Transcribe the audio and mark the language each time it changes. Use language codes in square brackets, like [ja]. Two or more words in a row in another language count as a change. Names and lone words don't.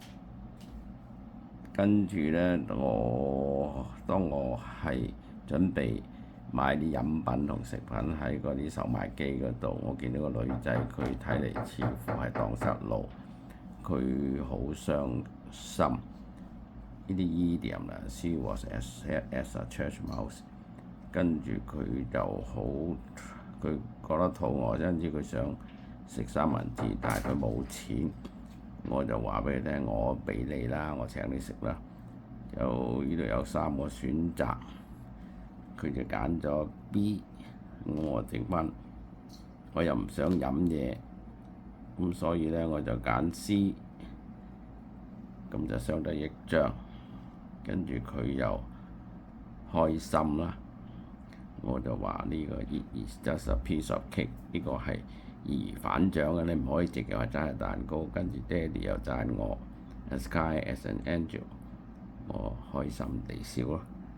[yue] 跟住呢，當我係準備買啲飲品同食品喺嗰啲售賣機嗰度，我見到個女仔，佢睇嚟似乎係蕩失路，佢好傷心。呢啲 idiom 啦 [en] ，She was as a church mouse。 [yue] 跟住佢就好，佢覺得肚餓，因此佢想食三文治，但係佢冇錢。我就話俾佢聽，我俾你啦，我請你食啦。呢度有3個選擇，佢就揀咗 B。我剩翻，我又唔想飲嘢，咁所以呢，我就揀 C。咁就相得益彰。跟住佢又開心啦，我就話呢個 [en] It is just a piece of cake， [yue] 呢個係易如反掌嘅，你唔可以直接話真係蛋糕。跟住爹哋又讚我 [en] as kind as an angel， [yue] 我開心地笑咯。